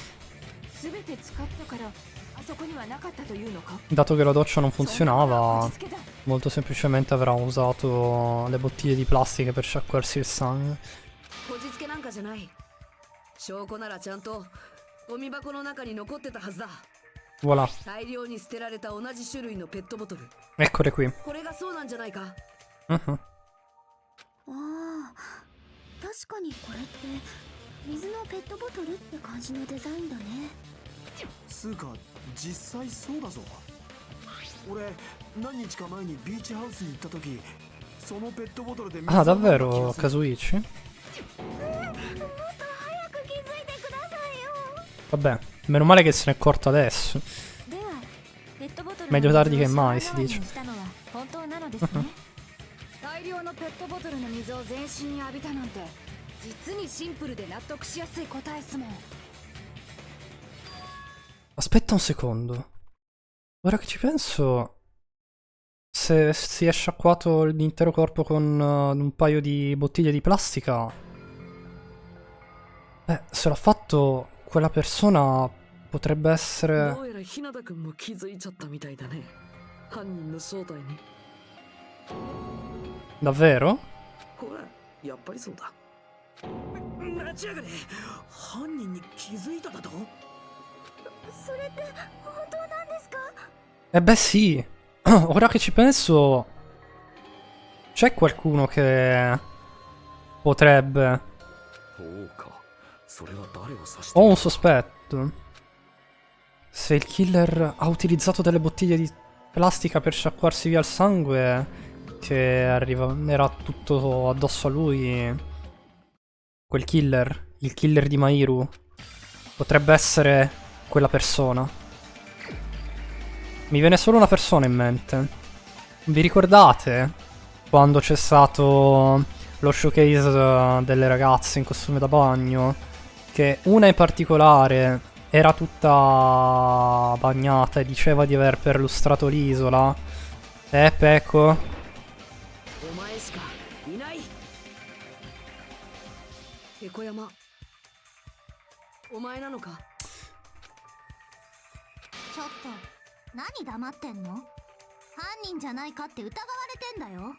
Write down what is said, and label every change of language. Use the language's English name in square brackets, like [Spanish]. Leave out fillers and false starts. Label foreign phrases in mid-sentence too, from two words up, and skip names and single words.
[Italian] Dato che la doccia non funzionava, molto semplicemente avrà usato le bottiglie di plastica per sciacquarsi il sangue. Voilà. Eccole qui. [Japanese] 確かにこれって水のペットボトルって感じのデザインだね。つうか実際そうだぞ。俺何日か前にビーチハウスに行った時、そのペットボトルで水 [Italian] Ah, davvero, Kazuichi? [Japanese] もっと早く気づいてくださいよ。 [Italian] Vabbè, meno male che se n'è accorto adesso. [Japanese] ではペットボトル [Italian] Meglio [Japanese] の [Italian] tardi [Japanese] 水 [Italian] che [Japanese] を [Italian] mai, [Japanese] シ [Italian] si [Japanese] ャワー [Italian] dice. [Japanese] にしたのは本当なのですね。大量のペットボトルの水を全身に浴びたなんて実にシンプルで納得しやすい答えっすもん。 [Italian] Aspetta un secondo. Ora che ci penso, se si è sciacquato l'intero corpo con un paio di bottiglie di plastica, se l'ha fatto quella persona potrebbe essere... [Japanese] どうやら日向君も気づいちゃったみたいだね。犯人の正体に。 [Italian] Davvero? [Japanese] ほら、やっぱりそうだ。待ちやがれ。犯人に気づいただと？それって本当なんですか？ [Italian] Eh beh sì, ora che ci penso, c'è qualcuno che potrebbe... [Japanese] そうか。それは誰を指して [Italian] Ho un sospetto. Se il killer ha utilizzato delle bottiglie di plastica per sciacquarsi via il sangue, che era tutto addosso a lui, quel killer, il killer di Mairu, potrebbe essere quella persona. Mi viene solo una persona in mente. Vi ricordate quando c'è stato lo showcase delle ragazze in costume da bagno? Che una in particolare era tutta bagnata e diceva di aver perlustrato l'isola. Pecco. [Japanese] お前しかいない。猫山、お前なのか？ちょっと何黙ってんの？犯人じゃないかって疑われてんだよ。